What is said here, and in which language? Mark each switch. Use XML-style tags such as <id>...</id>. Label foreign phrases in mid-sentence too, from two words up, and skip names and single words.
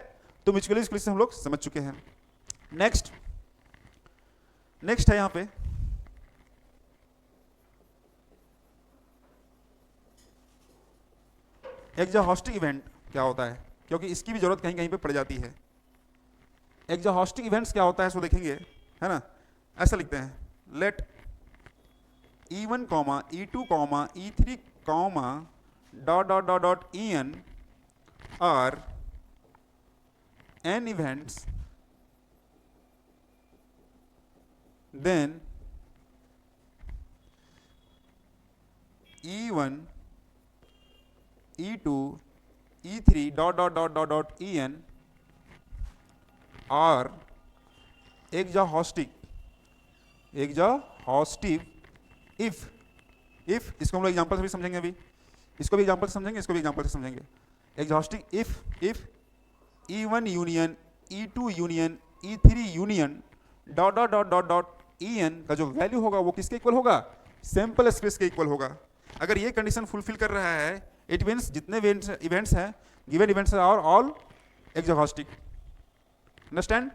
<hi>तो</hi> <en>mutually exclusive</en> <hi>हम लोग समझ चुके हैं। नेक्स्ट है यहां पे</hi> <en>exhaustive event.</en> <hi>क्या होता है? क्योंकि इसकी भी जरूरत कहीं कहीं पे पड़ जाती है।</hi> <en>exhaustive events</en> <hi>क्या होता है सो देखेंगे, है ना। ऐसा लिखते हैं,</hi> <en>let E1, E2, E3, En are n events, then E1, E2, E3 En are exhaustive if</en> <hi>इसको हम लोग एग्जांपल से भी समझेंगे, अभी इसको भी एग्जांपल से समझेंगे, इसको भी एग्जांपल से समझेंगे।</hi> <en>exhaustive if E1 union E2 union E3 union En</en> <hi>का जो वैल्यू होगा वो किसके इक्वल होगा?</hi> <en>sample space</en> <hi>के इक्वल होगा। अगर ये</hi> <en>condition fulfil</en> <hi>कर रहा है,</hi> <en>it means</en> <hi>जितने इवेंट्स हैं,</hi> <en>given events are all exhaustive, understand?</en>